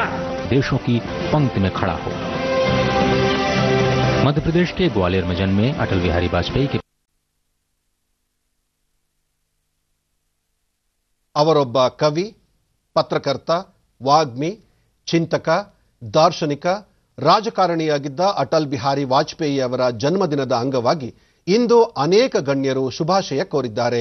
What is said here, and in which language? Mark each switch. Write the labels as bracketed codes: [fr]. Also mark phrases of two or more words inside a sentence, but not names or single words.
[hi] देशों की पंक्ति में खड़ा हो. मध्य प्रदेश के ग्वालियर में जन्मे अटल बिहारी वाजपेयी के [kn] ಅವರೊಬ್ಬ ಕವಿ, ಪತ್ರಕರ್ತ, ವಾಗ್ಮಿ, ಚಿಂತಕ, ದಾರ್ಶನಿಕ, ರಾಜಕಾರಣಿಯಾಗಿದ್ದ ಅಟಲ್ ಬಿಹಾರಿ ವಾಜಪೇಯಿ ಅವರ ಜನ್ಮದಿನದ ಅಂಗವಾಗಿ ಇಂದು ಅನೇಕ ಗಣ್ಯರು ಶುಭಾಶಯ ಕೋರಿದ್ದಾರೆ.